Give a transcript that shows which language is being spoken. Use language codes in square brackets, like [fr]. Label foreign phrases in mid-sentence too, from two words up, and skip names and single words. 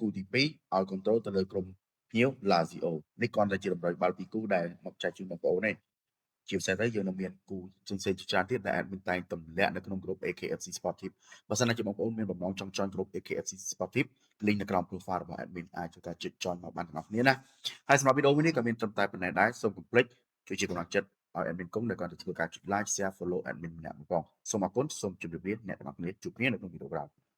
[km] ទី2ឲ្យគ្រប់គ្រងទៅលើក្រុមភ្ញៀវ Lazio នេះគ្រាន់តែជាតម្រូវបាល់ពីគូដែលមកចែកជូនបងប្អូនទេជាពិសេសទៅយើងនឹងមានគូផ្សេងៗជាច្រើនទៀតដែលអាចមានតែងទម្លាក់នៅក្នុងក្រុម AKFC Sportive បើសិនជាបងប្អូនមានបំណងចង់ join ក្រុម AKFC Sportive link នៅក្រោម profile របស់ admin អាចធ្វើការចុច join មកបានទាំងអស់គ្នាណាហើយសម្រាប់វីដេអូមួយនេះក៏មានត្រឹមតែប៉ុណ្ណេះដែរសូមកុំភ្លេចជួយជាកម្លាំងចិត្តឲ្យ admin គុំដែលគាត់ទៅធ្វើការចុច [en] like share follow [km] admin ម្នាក់ផងសូមអរគុណសូមជម្រាបលាអ្នកទាំងអស់គ្នាជួបគ្នានៅក្នុងវីដេអូក្រោយ